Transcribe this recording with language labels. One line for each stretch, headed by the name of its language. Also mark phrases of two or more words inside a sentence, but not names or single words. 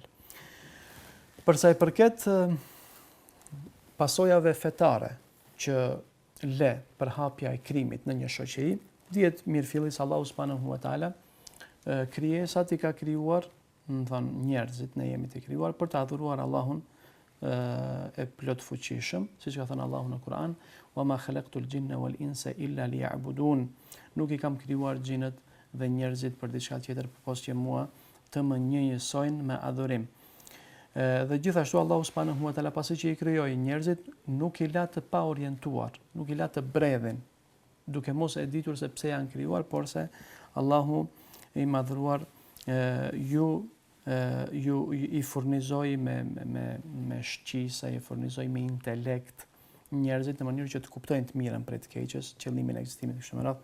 Albanian: Përsa i përket pasojave fetare që le përhapja e krimit në një shoqëri, dihet mirëfillis Allahu
Arabic: سبحانه وتعالى
Albanian: krijesat i ka krijuar, do thonë, njerëzit, ne jemi të krijuar për të adhuruar Allahun e plot fuqishëm, siç ka thënë Allahu në Kur'an,
Arabic: وما خلقت الجن والإنس إلا ليعبدون.
Albanian: Nuk i kam krijuar xhinët dhe njerëzit për diçka tjetër përveç që mua të më njëjësojnë me adhurim. Dhe gjithashtu Allahu
Arabic: سبحانه وتعالى,
Albanian: pasi që i krijoi njerëzit, nuk i la të pa orientuar, nuk i la të bredhin, duke mos e ditur se pse janë krijuar, por se Allahu i madhruar ju i furnizoi me shqisa, i furnizoi me intelekt njerëzit në mënyrë që të kuptojnë të mirën prej të keqes, qëllimin e ekzistimit kështu me radhë.